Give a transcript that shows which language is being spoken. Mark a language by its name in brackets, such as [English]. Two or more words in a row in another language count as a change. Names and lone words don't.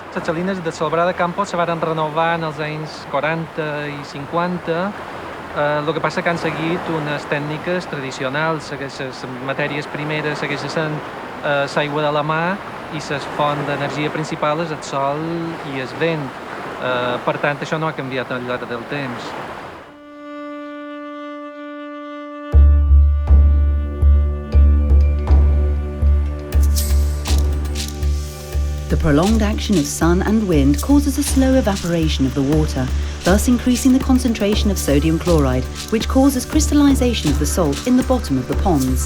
[Catalan] Les salines de Selva de Campos se van renovar en els anys 40 i 50. El que passa que han seguit unes tècniques tradicionals. Les matèries primeres segueixen sent l'aigua de la mar i la font d'energia principal és el sol i el vent. Per tant, això no ha canviat al llarg del temps. [English] The prolonged action of sun and wind causes a slow evaporation of the water, thus increasing the concentration of sodium chloride, which causes crystallization of the salt in the bottom of the ponds.